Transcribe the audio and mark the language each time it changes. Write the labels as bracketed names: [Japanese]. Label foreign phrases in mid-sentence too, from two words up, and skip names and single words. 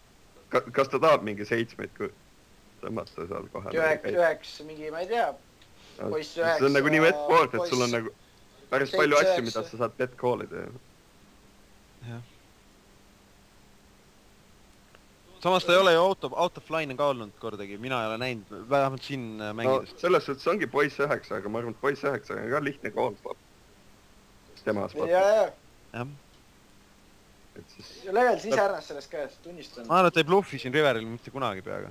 [Estonian] Kas ta tahab mingi 7 tõmmata seal kohe? 9, mingi, ma ei tea. Poiss 9... See on nagu nii bet-board, et sul on nagu päris palju asju, mida sa saad bet-callida. Jah. Samas ta ei ole ju [English] out of line [Estonian] ka olnud kordagi, mina ei ole näinud, vähemalt siin mängides. No selles suhtes ongi poiss 9, aga ma arvan, et poiss 9 on ka lihtne [English] call spot. [Estonian] Tema spot. Jah. Ja leveldasin ise ära sellest käest, tunnistan. Ma arvan, et ei bluffi siin riveril mitte kunagi peaga.